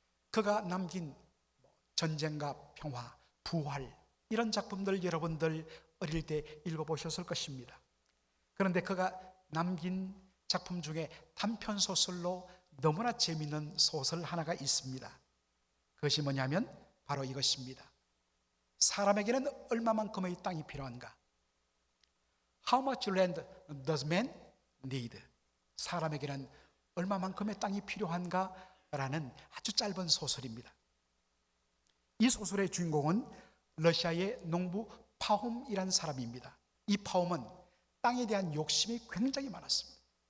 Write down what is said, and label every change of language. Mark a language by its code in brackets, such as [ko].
[ko] 그가 남긴 전쟁과 평화, 부활, 이런 작품들 여러분들 어릴 때 읽어보셨을 것입니다. 그런데 그가 남긴 작품 중에 단편소설로 너무나 재미있는 소설 하나가 있습니다. 그것이 뭐냐면 바로 이것입니다. 사람에게는 얼마만큼의 땅이 필요한가? [en] How much land does man need? [ko] 사람에게는 얼마만큼의 땅이 필요한가? 라는 아주 짧은 소설입니다. 이 소설의 주인공은 러시아의 농부 파홈이라는 사람입니다. 이 파홈은 땅에 대한 욕심이 굉장히 많았습니다.